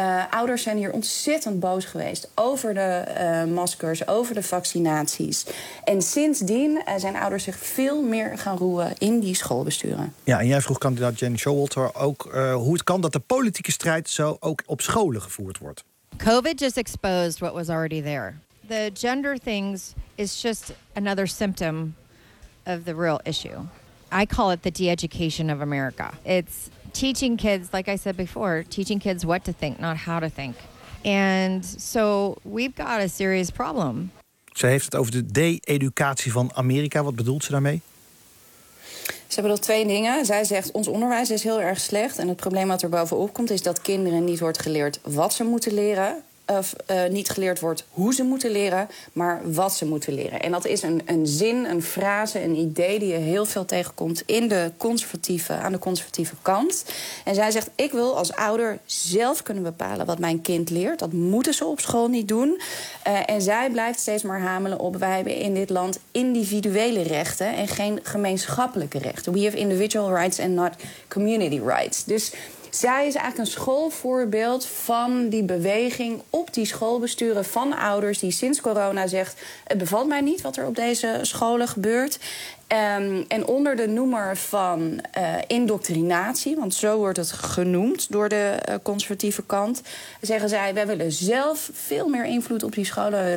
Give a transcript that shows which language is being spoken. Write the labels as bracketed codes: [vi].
[nl] Ouders zijn hier ontzettend boos geweest over de maskers, over de vaccinaties. En sindsdien zijn ouders zich veel meer gaan roeren in die schoolbesturen. Ja, en jij vroeg kandidaat Jen Showalter ook hoe het kan dat de politieke strijd zo ook op scholen gevoerd wordt. [en] COVID just exposed what was already there. The gender things is just another symptom of the real issue. I call it the de-education of America. It's teaching kids, like I said before, teaching kids what to think, not how to think. And so we've got a serious problem. [nl] Ze heeft het over de de-educatie van Amerika. Wat bedoelt ze daarmee? Ze bedoelt 2 dingen. Zij zegt, ons onderwijs is heel erg slecht. En het probleem wat er bovenop komt is dat kinderen niet wordt geleerd wat ze moeten leren. Of niet geleerd wordt hoe ze moeten leren, maar wat ze moeten leren. En dat is een zin, een frase, een idee die je heel veel tegenkomt in de conservatieve, aan de conservatieve kant. En zij zegt, ik wil als ouder zelf kunnen bepalen wat mijn kind leert. Dat moeten ze op school niet doen. En zij blijft steeds maar hamelen op, wij hebben in dit land individuele rechten en geen gemeenschappelijke rechten. [en] We have individual rights and not community rights. [nl] Dus zij is eigenlijk een schoolvoorbeeld van die beweging op die schoolbesturen van ouders die sinds corona zegt, het bevalt mij niet wat er op deze scholen gebeurt. En onder de noemer van indoctrinatie, want zo wordt het genoemd door de conservatieve kant, zeggen zij, wij willen zelf veel meer invloed op die scholen.